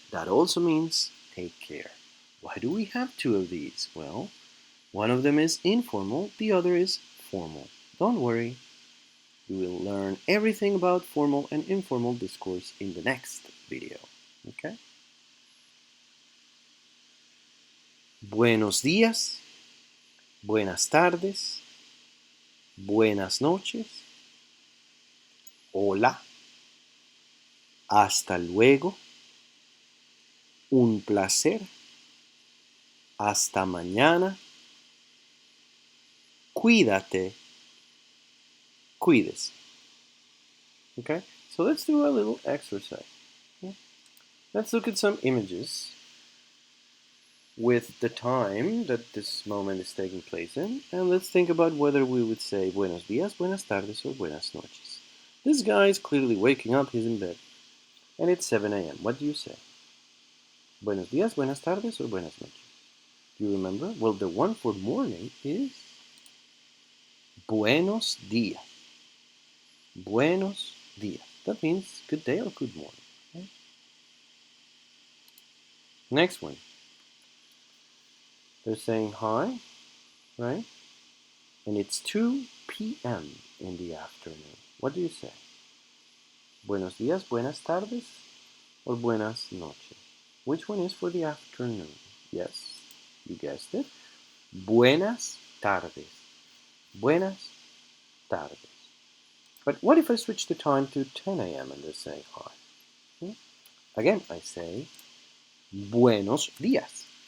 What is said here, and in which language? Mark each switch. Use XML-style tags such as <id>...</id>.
<en>That also means take care. Why do we have two of these? Well, one of them is informal, the other is formal. Don't worry, you will learn everything about formal and informal discourse in the next video. Okay?</en> <es>Buenos días, buenas tardes, buenas noches, hola, hasta luego, un placer, hasta mañana, cuídate, cuídese.</es> <en>Okay? So let's do a little exercise. Okay? Let's look at some images with the time that this moment is taking place in, and let's think about whether we would say buenos días, buenas tardes, or buenas noches. This guy is clearly waking up, he's in bed, and it's 7 a.m. What do you say?</en> <es>Buenos días, buenas tardes, or buenas noches?</es> <en>Do you remember? Well, the one for morning is buenos días.</en> <es>Buenos días.</es> <en>That means good day or good morning. Right? Next one. They're saying hi, right? And it's 2 p.m. in the afternoon. What do you say?</en> <es>Buenos días, buenas tardes, or buenas noches?</es> <en>Which one is for the afternoon? Yes, you guessed it.</en> <es>Buenas tardes. Buenas tardes.</es> <en>But what if I switch the time to 10 a.m. and they say hi? Again, I say buenos días.</en>